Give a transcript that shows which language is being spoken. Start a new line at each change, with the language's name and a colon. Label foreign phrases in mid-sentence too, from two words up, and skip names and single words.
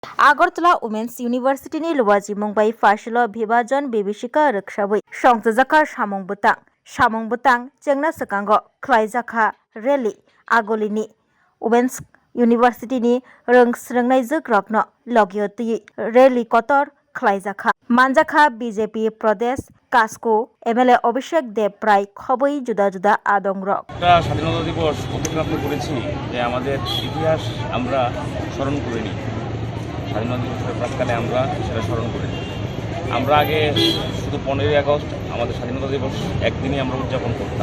Kok Borok: Agartala Women's University ni luwaji mungbai fasilo bhibajon bibishika riksabai songjaka samung butang chengna sakango khlaijaka rally agolini Women's University ni rongsrungnai jogrokno logyotui rally kotor khlaijaka manjaka BJP Pradesh Kasko MLA Abhishek Dev প্রায় খবই জুদা জুদা আদংরক
Bangla: স্বাধীনতা দিবস উপলক্ষে করেছি যে আমাদের ইতিহাস আমরা স্মরণ করিনি। স্বাধীনতা দিবসের প্রাককালে আমরা সেটা স্মরণ করিনি। আমরা আগে শুধু 15ই আগস্ট আমাদের স্বাধীনতা দিবস একদিনই আমরা উদযাপন করতাম।